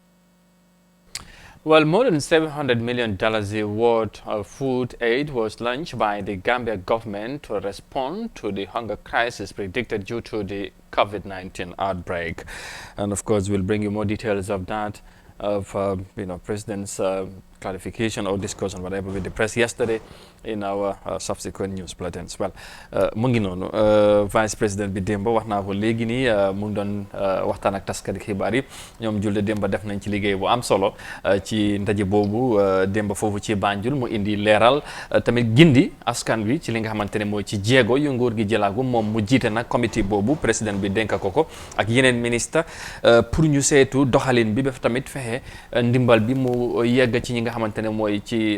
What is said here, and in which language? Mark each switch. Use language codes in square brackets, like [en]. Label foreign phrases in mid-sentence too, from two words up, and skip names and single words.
[en] Well, more than $700 million worth of food aid was launched by the Gambia government to respond to the hunger crisis predicted due to the COVID-19 outbreak. And of course, we'll bring you more details of that, of President's clarification or discussion, whatever, with the press yesterday in our subsequent news bulletins. Well, [wo] mu ngi noonu vice président bi démb wax naa ko léegi nii mu ngi doon waxtaan ak taskati xibaar yi ñoom julde démb def nañ ci liggéey bu am solo ci ndaje boobu démb foofu ci Banjul mu indi leeral tamit gindi askan wi ci li nga xamante ne mooy ci jéego yu nguur gi jëlaagu moom mu jiite nag comité boobu président bi dénk ko ak yeneen ministre pour ñu seetu doxalin bi ba tamit fexe ndimbal bi mu yegg ci ñi nga xamante ne mooy ci